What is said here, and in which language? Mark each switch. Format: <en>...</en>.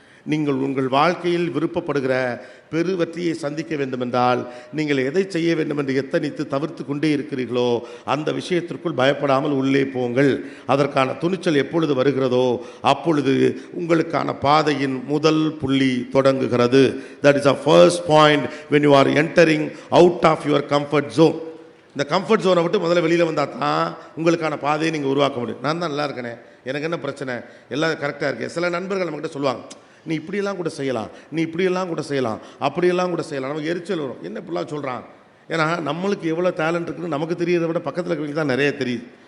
<ta>நீங்கள் உங்கள் வாழ்க்கையில் விருப்பப்படுகிற பெரு வெற்றியை சந்திக்க வேண்டுமென்றால் நீங்கள் எதை செய்ய வேண்டும் என்று எத்தனித்து தவிர்த்து கொண்டே இருக்கிறீர்களோ அந்த விஷயத்திற்குள் பயப்படாமல் உள்ளே போங்கள். அதற்கான துணிச்சல் எப்பொழுது வருகிறதோ அப்பொழுது உங்களுக்கான பாதையின் முதல் புள்ளி தொடங்குகிறது.</ta> <en>That is a first point when you are entering out of your comfort zone.</en> <ta>இந்த கம்ஃபர்ட் ஜோனை விட்டு முதல்ல வெளியில் வந்தால் தான் உங்களுக்கான பாதையை நீங்கள் உருவாக்க முடியும். நான் தான் நல்லா இருக்கேனே, எனக்கு என்ன பிரச்சனை, எல்லாம் கரெக்டாக இருக்கேன். சில நண்பர்கள் நம்மக்கிட்ட சொல்லுவாங்க, நீ இப்படியெல்லாம் கூட செய்யலாம், நீ இப்படியெல்லாம் கூட செய்யலாம், அப்படியெல்லாம் கூட செய்யலாம். நமக்கு எரிச்சல் வரும், என்ன இப்படிலாம் சொல்கிறான். ஏன்னா நம்மளுக்கு எவ்வளோ டேலண்ட் இருக்குன்னு நமக்கு தெரியறதை விட பக்கத்தில் இருக்கிறவங்களுக்கு தான் நிறைய தெரியுது.</ta>